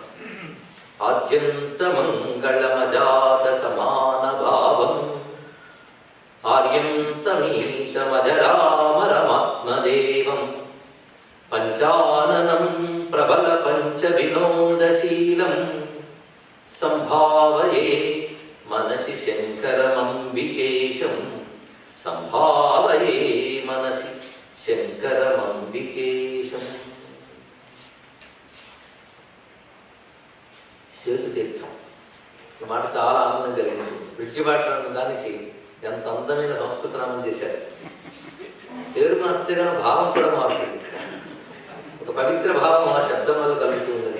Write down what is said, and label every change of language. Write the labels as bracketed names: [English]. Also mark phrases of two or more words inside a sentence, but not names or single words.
[Sanskrit] आद्यन्तमङ्गलमजातसमानभावम् आर्यन्तमीशमजरामरमात्मदेवम् पञ्चाननं प्रबलपञ्चविनोदशीलं सम्भावये मनसि शङ्करमम्बिकेशं सम्भावये मनसि शङ्करमम्बिकेशम्। [Telugu] సేతుతీర్థం ఈ మాట చాలా ఆనందం కలిగింది. విడిచిబాట దానికి ఎంత అందమైన సంస్కృత నామం చేశారు. పేరు మార్చగానే భావం కూడా మారుతుంది. ఒక పవిత్ర భావం ఆ శబ్దం వల్ల కలుగుతున్నది.